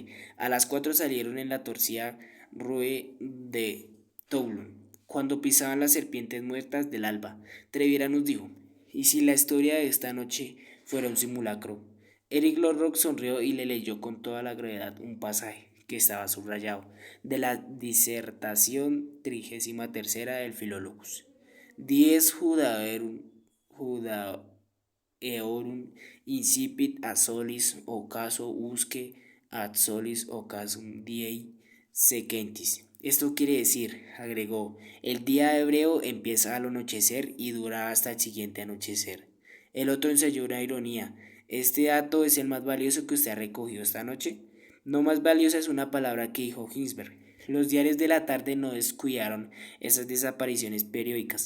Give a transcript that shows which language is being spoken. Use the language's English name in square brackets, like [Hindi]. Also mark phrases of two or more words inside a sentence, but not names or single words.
[Spanish] A las 4 salieron en la torcida rue de Toulon, cuando pisaban las serpientes muertas del alba. Treviranus dijo: ¿y si la historia de esta noche fuera un simulacro? Eric Lorrock sonrió y le leyó con toda la gravedad un pasaje que estaba subrayado de la disertación 33 del Philologus. [Latin] Dies Judaeorum incipit a solis ocaso usque ad solis ocasum diei sequentis. [Spanish] Esto quiere decir, agregó, el día hebreo empieza al anochecer y dura hasta el siguiente anochecer. El otro ensayó una ironía. ¿Este dato es el más valioso que usted ha recogido esta noche? No más valiosa es una palabra que dijo Ginsberg. Los diarios de la tarde no descuidaron esas desapariciones periódicas.